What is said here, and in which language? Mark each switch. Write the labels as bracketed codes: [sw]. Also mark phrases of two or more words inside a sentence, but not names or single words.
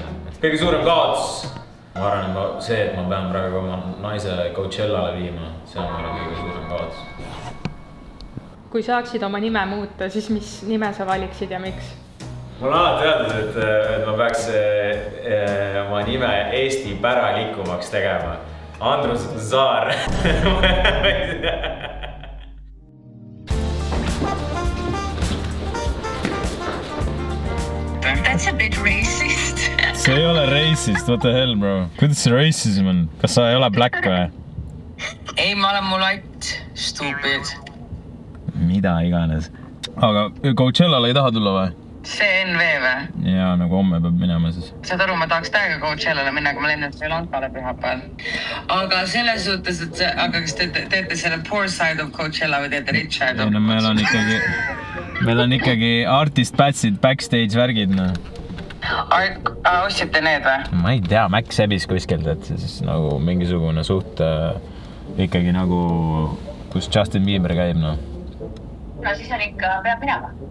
[et] Kõige suurem kaotus, ma arvan, see, et ma pean praegu oma naise Coachellale viima, see on kõige suurem kaotus. Kui saaksid oma nime muuta, siis mis nime sa valiksid ja miks? Mul on alati öeldud, et ma peaks oma nime Eesti päralikumaks tegema. Andrus Zaar. [en] That's a bit racist. [et] See ei ole [en] racist, what the hell, bro? [et] Kuidas see racism on? Kas sa ei ole black või? Ei, ma olen mul [en] white, stupid. [et] Mida iganes. Aga Coachellale ei taha tulla või? CNV või? Jaa, nagu homme peab minema siis. Saad aru, ma tahaks täiega Coachellale minna, aga ma lennan Sri Lankale pühapäeval. Aga selles suhtes, et aga kas te teete selle [en] poor side of Coachella [et] või teete [en] rich side of Coachella? [et] Meil on ikkagi [en] artist batch'id, [et] backstage värgid, no. Ostsite need või? Ma ei tea, Mac sebis kuskilt, et siis nagu mingisugune suht ikkagi nagu, kus Justin Bieber käib, no. No siis on ikka, peab minema.